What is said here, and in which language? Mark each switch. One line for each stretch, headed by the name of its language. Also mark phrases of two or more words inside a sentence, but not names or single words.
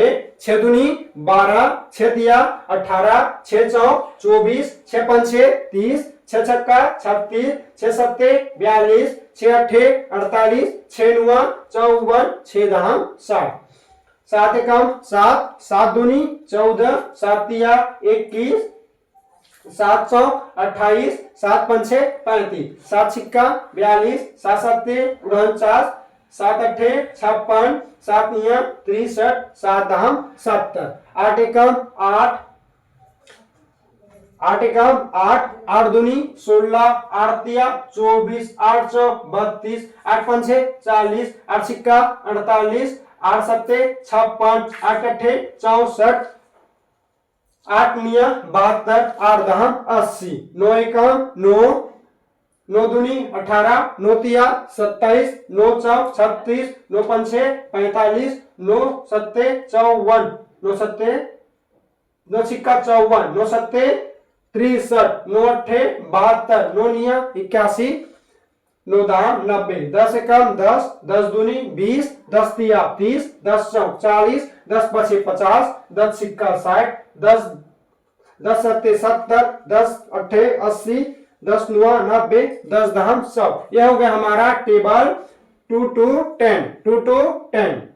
Hindi: छह दूनी 12, छह तिया 18, छह चौक 24, छह पंछे 30, छह छक्का 36, छह सत्ते 42, छह अट्ठे 48, छह नुआ 54, छह दहाम 60, सात एकम 7, सात दूनी 14, सात तिया 21, सात चौक 28, सात पंछे 35, सात छिक्का 42, सात सत्ते 49, सात अट्ठे 56, सात निया 63, सात दहाम 70, आठ एकम 8, आठ एकम 8, आठ दूनी 16, आठ तिया 24, आठ चौक 32, आठ पंछे 40, आठ छिक्का 48, आठ सत्ते 56, आठ अट्ठे 64, आठ निया 72, आठ दहाम 80, नौ एकम 9, नौ दूनी 18, नौ तिया 27, नौ चौक 36, नौ पंछे 45, नौ सत्ते 54, नौ छिक्का 54, नौ सत्ते 63, नौ अट्ठे 72, नौ निया 81, नौ दाम 90, 10 एकम 10, 10 दूनी 20, 10 तिया 30, 10 चौक 40, 10 पछे 50, 10 छिक्का 60, 10 सत्ते 70, 10 अट्ठे 80, 10 नुआ 90, 10 दहाम 100। यह हो गया हमारा टेबल 2 to 10, 2 to 10।